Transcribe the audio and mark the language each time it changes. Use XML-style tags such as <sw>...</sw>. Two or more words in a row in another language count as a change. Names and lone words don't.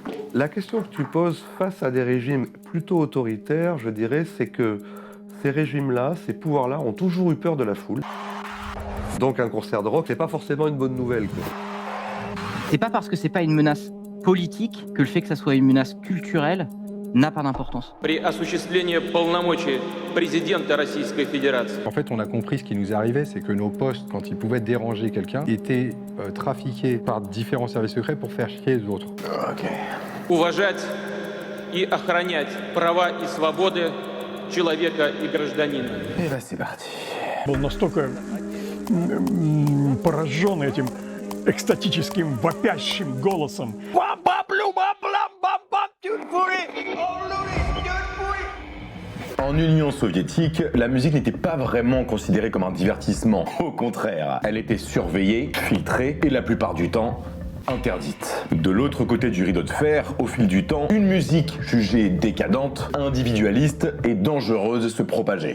<fr>La question que tu poses face à des régimes plutôt autoritaires, je dirais, c'est que ces régimes-là, ces pouvoirs-là ont toujours eu peur de la foule. Donc un concert de rock, c'est pas forcément une bonne nouvelle, quoi. C'est pas parce que c'est pas une menace politique que le fait que ça soit une menace culturelle n'a pas d'importance.</fr> <ru>При осуществлении полномочий президента Российской Fédération.</ru> <fr>En fait, on a compris ce qui nous arrivait, c'est que nos postes, quand ils pouvaient déranger quelqu'un, étaient trafiqués par différents services secrets pour faire chier les autres.</fr> <ru>Уважать и охранять права и свободы человека и гражданина.</ru> <fr>Et là, c'est parti.</fr> <ru>Был настолько поражен этим экстатическим вопящим голосом.</ru> <fr>En Union soviétique, la musique n'était pas vraiment considérée comme un divertissement. Au contraire, elle était surveillée, filtrée et la plupart du temps interdite. De l'autre côté du rideau de fer, au fil du temps, une musique jugée décadente, individualiste et dangereuse se propageait.</fr>